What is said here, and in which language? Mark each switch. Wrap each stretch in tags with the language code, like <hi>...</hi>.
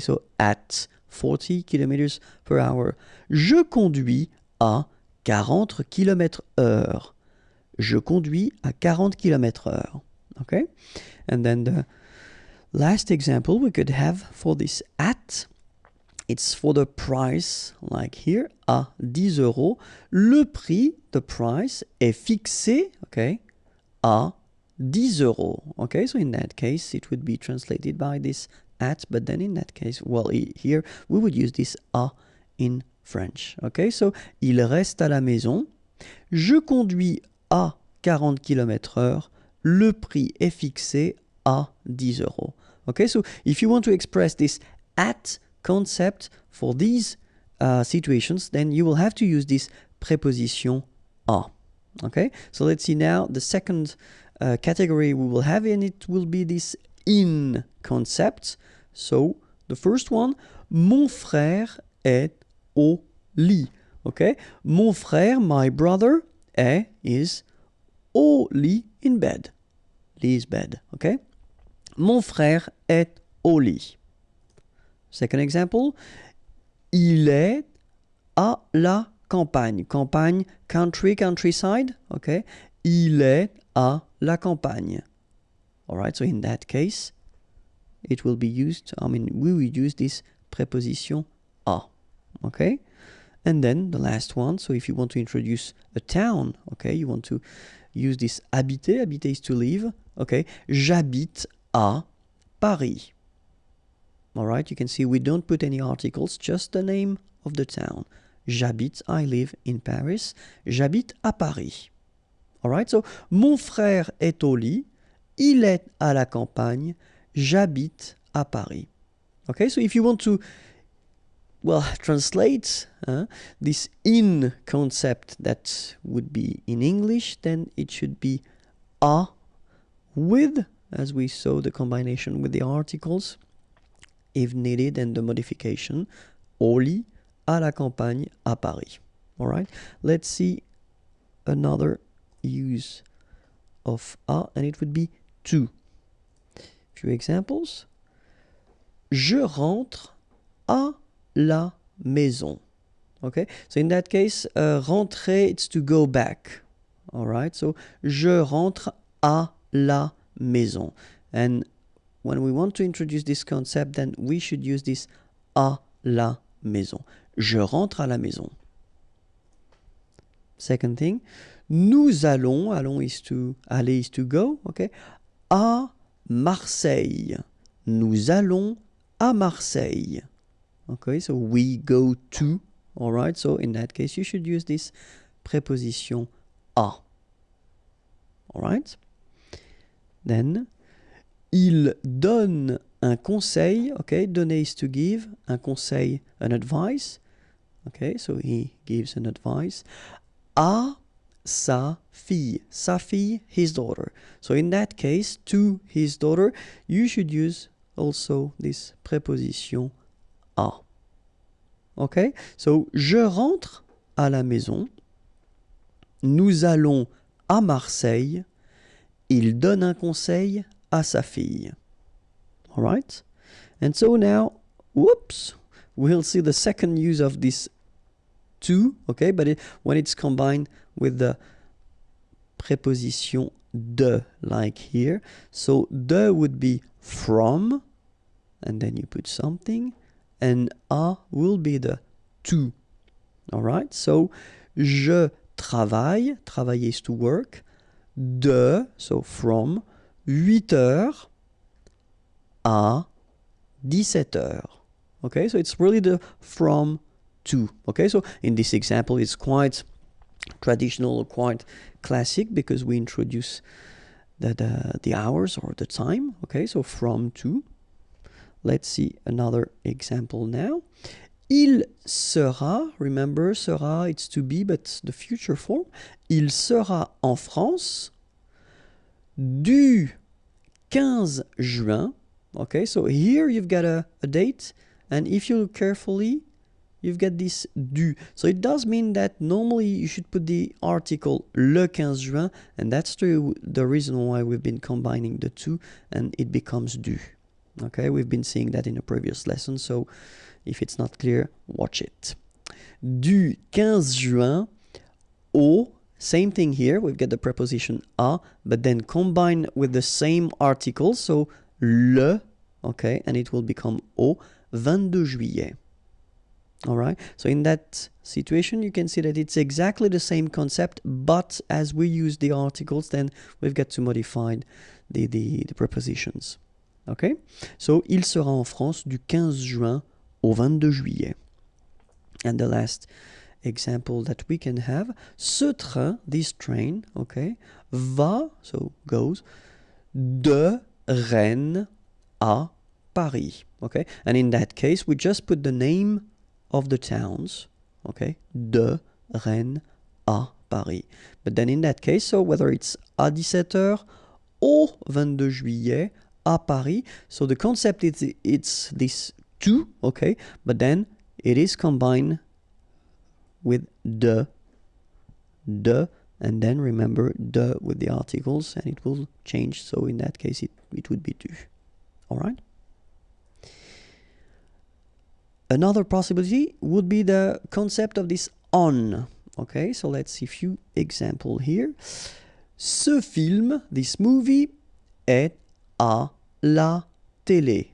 <en>So at 40 km/h.</en> <fr>Je conduis à 40 km/h. Je conduis à 40 km/h, okay?</fr> <en>And then the last example we could have for this at, it's for the price, like here,</en> <fr>à 10 euros. Le prix,</fr> <en>the price,</en> <fr>est fixé, okay, à 10 euros.</fr> <en>Okay, so in that case, it would be translated by this at, but then in that case, well, here, we would use this à in French.</en> <fr>Okay, so, il reste à la maison. Je conduis à 40 km/h. Le prix est fixé à 10 euros.</fr> <en>Okay, so if you want to express this at concept for these situations, then you will have to use this preposition à. Okay, so let's see now the second category we will have, and it will be this in concept. So the first one,</en> <fr>mon frère est au lit.</fr> <en>Okay,</en> <fr>mon frère,</fr> <en>my brother, is</en> <fr>au lit,</fr> <en>in bed. Lit is bed.</en> <fr>Okay, mon frère est au lit.</fr> <en>Second example,</en> <fr>il est à la campagne. Campagne,</fr> <en>country, countryside,</en> <fr>okay? Il est à la campagne.</fr> <en>All right, so in that case, it will be used, we will use this preposition à, okay? And then the last one, so if you want to introduce a town, okay, you want to use this habiter, habiter is to live, okay?</en> <fr>J'habite à Paris.</fr> <en>All right, you can see we don't put any articles, just the name of the town.</en> <fr>J'habite,</fr> <en>I live in Paris.</en> <fr>J'habite à Paris.</fr> <en>All right, so</en> <fr>mon frère est au lit. Il est à la campagne. J'habite à Paris.</fr> <en>Okay, so if you want to, well, translate this in concept that would be in English, then it should be à with, as we saw the combination with the articles, if needed, and the modification,</en> <fr>au lit, à la campagne, à Paris.</fr> <en>All right, let's see another use of à, and it would be to. Few examples.</en> <fr>Je rentre à la maison.</fr> <en>Okay, so in that case, rentrer, it's to go back. All right, so</en> <fr>je rentre à la maison.</fr> <en>And when we want to introduce this concept, then we should use this</en> <fr>à la maison. Je rentre à la maison.</fr> <en>Second thing,</en> <fr>nous allons,</fr> <en>aller is to go, okay,</en> <fr>à Marseille. Nous allons à Marseille.</fr> <en>Okay, so we go to, all right, so in that case you should use this preposition à. All right? Then,</en> <fr>il donne un conseil,</fr> <en>okay, donner is to give,</en> <fr>un conseil,</fr> <en>an advice, okay, so he gives an advice,</en> <fr>à sa fille,</fr> <en>his daughter. So in that case, to his daughter, you should use also this préposition à.</en> <fr>Okay, so je rentre à la maison, nous allons à Marseille, il donne un conseil à sa fille.</fr> <en>All right? And so now, whoops, we'll see the second use of this to, okay, but when it's combined with the préposition de, like here. So de would be from, and then you put something, and a will be the to. All right? So</en> <fr>je travaille,</fr> <en>travailler is to work, de, so from,</en> <fr>8 heures à 17 heures.</fr> <en>Okay, so it's really the from to. Okay, so in this example, it's quite traditional, quite classic, because we introduce the hours or the time. Okay, so from to. Let's see another example now.</en> <fr>Il sera,</fr> <en>remember, sera, it's to be, but the future form.</en> <fr>Il sera en France du 15 juin.</fr> <en>Okay, so here you've got a date, and if you look carefully, you've got this du. So it does mean that normally you should put the article</en> <fr>le 15 juin,</fr> <en>and that's the reason why we've been combining the two, and it becomes du. Okay, we've been seeing that in a previous lesson, so if it's not clear, watch it. Du 15 juin au, same thing here, we've got the preposition à, but then combined with the same article, so le, okay, and it will become</en> <fr>au 22 juillet.</fr> <en>All right, so in that situation, you can see that it's exactly the same concept, but as we use the articles, then we've got to modify the prepositions. Okay, so</en> <fr>il sera en France du 15 juin au 22 juillet.</fr> <en>And the last example that we can have,</en> <fr>ce train,</fr> <en>this train, okay, va, so goes,</en> <fr>de Rennes à Paris.</fr> <en>Okay, and in that case, we just put the name of the towns, okay,</en> <fr>de Rennes à Paris.</fr> <en>But then in that case, so whether it's</en> <fr>à 17h au 22 juillet à Paris,</fr> <en>so the concept is it's this to, okay, but then it is combined with de, and then remember de with the articles, and it will change, so in that case it would be du. All right? Another possibility would be the concept of this on. Okay, so let's see a few examples here.</en> <fr>Ce film,</fr> <en>this movie,</en> <fr>est à la télé.</fr>